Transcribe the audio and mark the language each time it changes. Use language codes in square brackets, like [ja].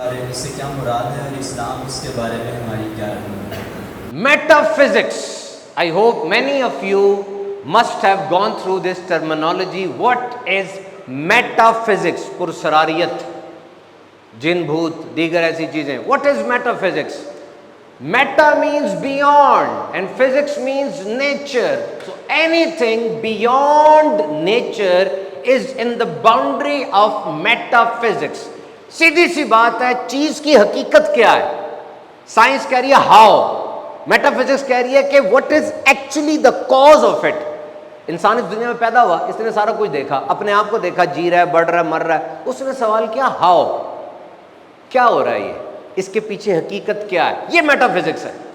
[ur] اس سے کیا مراد ہے اور اسلام اس کے بارے میں ہماری کیا رائے ہے؟ [en] Metaphysics. I hope many of you must have gone through this terminology. What is metaphysics? [ur] پرسراریت, جن بھوت دیگر ایسی چیزیں. [en] What is metaphysics? Meta means beyond and physics means nature. So anything beyond nature is in the boundary of metaphysics. [ur] سیدھی سی بات ہے, چیز کی حقیقت کیا ہے؟ سائنس کہہ رہی ہے ہاؤ, میٹا فزکس کہہ رہی ہے کہ [en] What is actually the cause of it. [ur] انسان اس دنیا میں پیدا ہوا, اس نے سارا کچھ دیکھا, اپنے آپ کو دیکھا, جی رہا ہے, بڑھ رہا ہے, مر رہا ہے. اس نے سوال کیا ہاؤ, کیا ہو رہا ہے, یہ اس کے پیچھے حقیقت کیا ہے؟ یہ میٹا فزکس ہے.